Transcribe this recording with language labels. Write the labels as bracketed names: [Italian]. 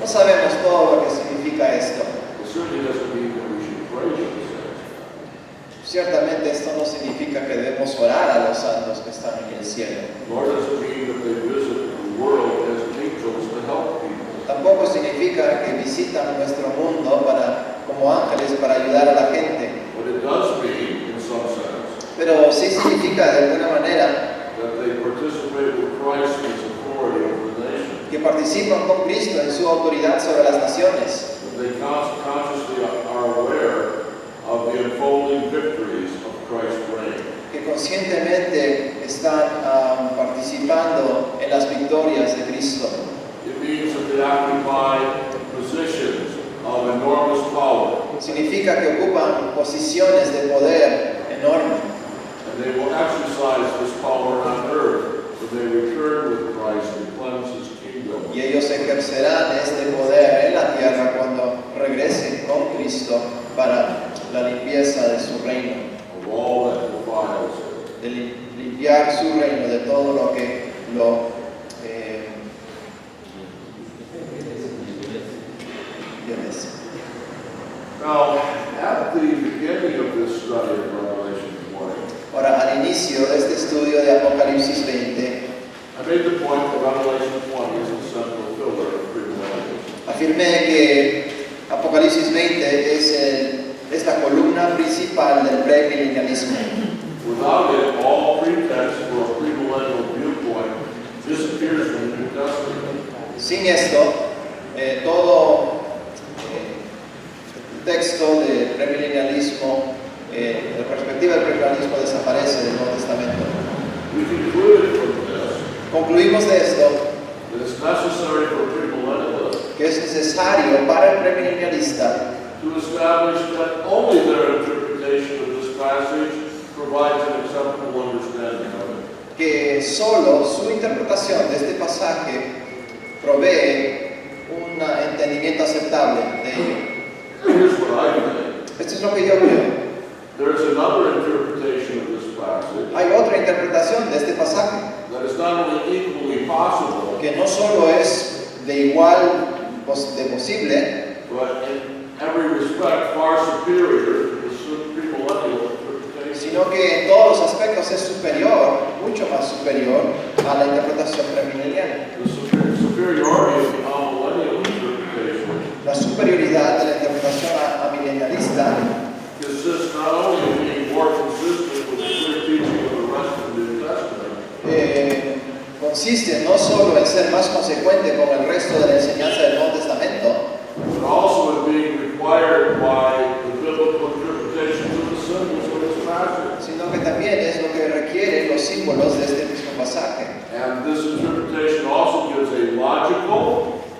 [Spanish] No sabemos todo lo que significa esto. [English] It certainly doesn't mean that we should praise him. [Spanish] Ciertamente esto no significa que debemos orar a los santos que están en el cielo. [English] Nor does it mean that they visit the world as angels to help people. [Spanish] Tampoco significa que visitan nuestro mundo como ángeles para ayudar a la gente. [English] But it does mean, in some sense, [Spanish] Pero sí significa de alguna manera [English] that they participate with Christ in his authority over the nation. [Spanish] que participan con Cristo en su autoridad sobre las naciones. [English] That they consciously are aware of the unfolding victories of Christ's reign. [Spanish] Que conscientemente están participando en las victorias de Cristo. [English] It means that they occupy positions of enormous power, [Spanish] Significa que ocupan posiciones de poder enorme [English] and they will exercise this power on earth when they return with Christ and cleanse his kingdom [Spanish] y ellos ejercerán este poder en la tierra cuando regresen con Cristo para la limpieza de su reino, [English] of all that defiles it. [Spanish] de limpiar su reino de todo lo que lo ¿entiendes? [English] Now, at the beginning of this study of Revelation 20, [Spanish] Ahora, al inicio de este estudio de Apocalipsis 20, [English] I made the point that Revelation 20 is the central pillar of premillennialism. [Spanish] afirmé que Apocalipsis 20 es la columna principal del premilenialismo. [English] Without it, all pretext for a premillennial viewpoint disappears from the New Testament. [Spanish] Sin esto, todo texto de premilenialismo, la perspectiva del premilenialismo desaparece del Nuevo Testamento. [English] We concluded from this [Spanish] Concluimos de esto [English] that it's necessary for premillennialists [Spanish] que es necesario para el premilenialista [English] to establish that only their interpretation of this passage provides an acceptable understanding of it. [Spanish] que solo su interpretación de este pasaje provee un entendimiento aceptable de ello. [English] Here's what I think. [Spanish] Esto es lo que yo creo. [English] There's another interpretation of this passage [Spanish] Hay otra interpretación de este pasaje [English] that is not only equally possible, [Spanish] que no solo es de igual de posible, [English] but in every respect far superior to the premillennial interpretation. [Spanish] sino que en todos los aspectos es superior, mucho más superior a la interpretación premilenial. [English] The superiority of the amillennial interpretation [Spanish] La superioridad de la interpretación amilenialista [English] consists not only in being more consistent with the clear teaching of the rest of the New Testament, [Spanish] consiste no solo en ser más consecuente con el resto de la enseñanza del Nuevo Testamento, [English] but also in being required by the biblical interpretations of the symbols of this passage. [Spanish] sino que también es lo que requieren los símbolos de este mismo pasaje. [English] And this interpretation also gives a logical